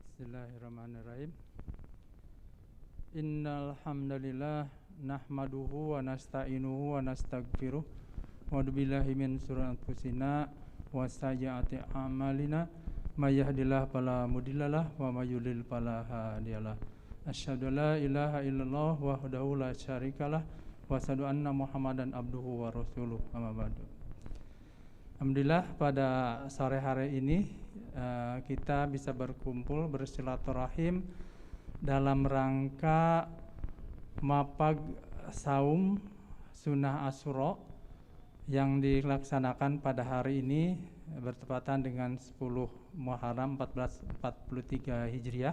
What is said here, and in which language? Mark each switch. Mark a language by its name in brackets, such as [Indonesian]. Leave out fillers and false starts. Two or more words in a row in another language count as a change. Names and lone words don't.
[Arabic] بسم الله الرحمن الرحيم. إن الحمد لله نحمده ونستعينه ونستغفره وبالله من شرور أنفسنا وسيئات أعمالنا من يهده الله فلا مضل له ومن يضلل فلا هادي له. أشهد أن لا إله إلا الله وحده لا شريك له وأشهد أن محمدا عبده ورسوله. أما بعد. [Indonesian] Alhamdulillah pada sore hari ini kita bisa berkumpul bersilaturahim dalam rangka mapag saum sunnah Asyura yang dilaksanakan pada hari ini bertepatan dengan 10 Muharram 1443 Hijriah.